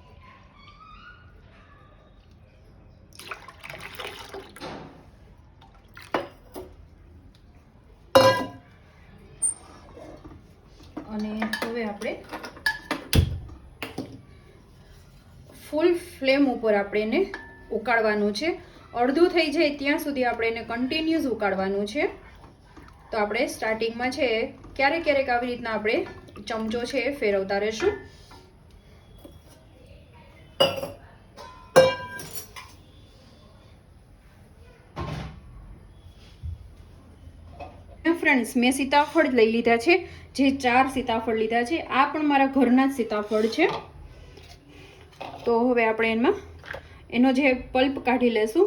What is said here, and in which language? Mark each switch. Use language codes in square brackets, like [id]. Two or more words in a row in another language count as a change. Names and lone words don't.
[gu] અને હવે આપણે [en] full flame [gu] ઉપર આપણે એને ઉકાળવાનું છે। અર્ધું થઈ જાય ત્યાં સુધી આપણે એને કન્ટિન્યુઅસ ઉકાળવાનું છે। તો આપણે સ્ટાર્ટિંગ મેં છે ક્યારેક ક્યારેક આવી રીતના આપણે ચમચો છે ફેરવતા રહેશું। ફ્રેન્ડ્સ મેં સીતાફળ લઈ લીધા છે, જે 4 સીતાફળ લીધા છે। આ પણ મારા ઘરના જ સીતાફળ છે। તો હવે આપણે એમાં એનો જે પલ્પ કાઢી લેશું।